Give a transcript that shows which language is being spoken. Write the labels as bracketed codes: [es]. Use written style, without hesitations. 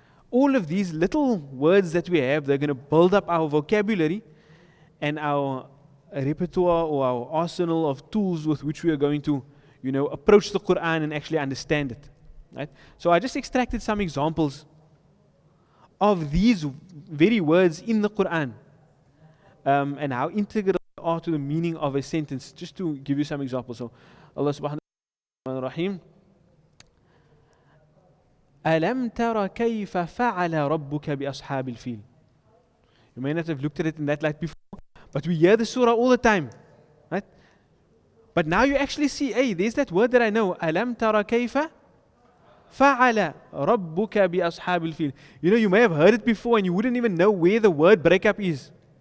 [en] All of these little words that we have, they're going to build up our vocabulary and our repertoire or our arsenal of tools with which we are going to, approach the Quran and actually understand it. Right? So I just extracted some examples of these very words in the Quran. And how integral they are to the meaning of a sentence. Just to give you some examples. [ar] So, Allah subhanahu wa ta'ala, أَلَمْ تَرَ كَيْفَ فَعَلَ رَبُّكَ بِأَصْحَابِ الْفِيلِ. [en] You may not have looked at it in that light before, but we hear the surah all the time. Right? But now you actually see, hey, there's that word that I know. [ar] أَلَمْ تَرَ كَيْفَ فَعَلَ رَبُّكَ بِأَصْحَابِ الْفِيلِ. [en] You may have heard it before and you wouldn't even know where the word breakup is.